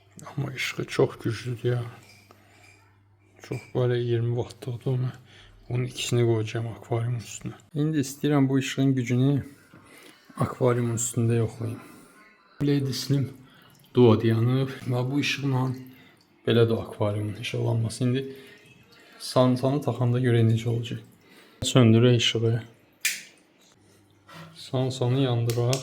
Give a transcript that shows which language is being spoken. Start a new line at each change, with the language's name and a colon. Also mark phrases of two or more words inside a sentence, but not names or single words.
Turkish: Ama ışığı çok güçlüdür ya. Çok böyle 20 wattlıdır ama bunun ikisini koyacağım akvaryumun üstüne.
Azerbaijani: İndi istəyirəm bu ışığın gücünü akvaryumun üstündə yoxlayayım. LED Slim Duo yanıb və bu ışıqla belə də akvaryumun işıqlanması. İndi sansanı taxanda görə necə olacaq. Söndürək ışığı. Sansanı yandıraq.